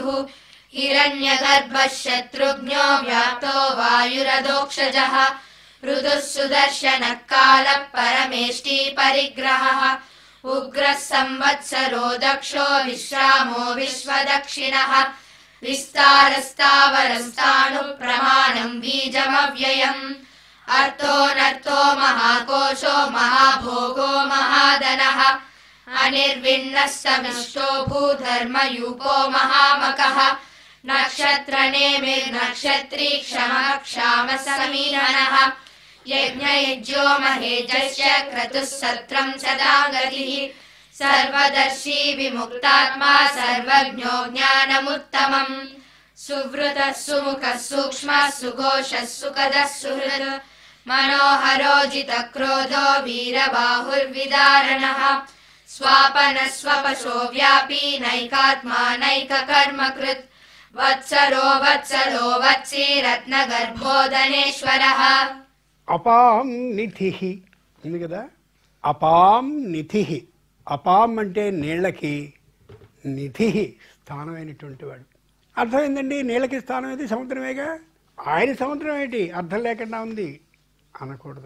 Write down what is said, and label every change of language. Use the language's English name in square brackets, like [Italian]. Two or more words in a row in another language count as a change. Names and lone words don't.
[Sanskrit] హిరణ్యగర్భः శత్రుఘ్నో వ్యాప్తో వాయురదోక్షజः ఋతుః సుదర్శనः కాలः పరమేష్టి పరిగ్రహः ఉగ్రः సంవత్సరో దక్షో విశ్రామో విశ్వదక్షిణः విస్తారస్తావరం స్థాణు ప్రమాణం బీజమవ్యయం అర్థో నర్థో మహాకోశో మహాభోగో మహాధనః अनिर्विण्णः समिष्टो भूधर्मयूपो महामकः नक्षत्रनेमिर्नक्षत्री क्षमः क्षामः समीरणः यज्ञयज्ञो महेजश्च क्रतुः सत्रं सदा गतिः सर्वदर्शी विमुक्तात्मा सर्वज्ञो ज्ञानमुत्तमम् सुवृतः सुमुखः सूक्ष्मः सुघोषः सुखदः सुहृद् मनोहरो जितक्रोधो वीरबाहुर्विदारणः स्वापनः स्वपशो व्यापी नैकात्मा नैककर्मकृत् वत्सरो वत्सलो वत्सी रत्नगर्भोदनेश्वरः అపాం నిధి [Telugu] ఉంది కదా, [Sanskrit] అపాం నిధి. [Telugu] అపాం అంటే నీళ్ళకి, నిధి స్థానమైనటువంటి వాడు. అర్థం ఏంటండి? నీళ్ళకి స్థానం ఏది? సముద్రమేగా. ఆయన సముద్రం ఏంటి అర్థం లేకుండా ఉంది అనకూడదు.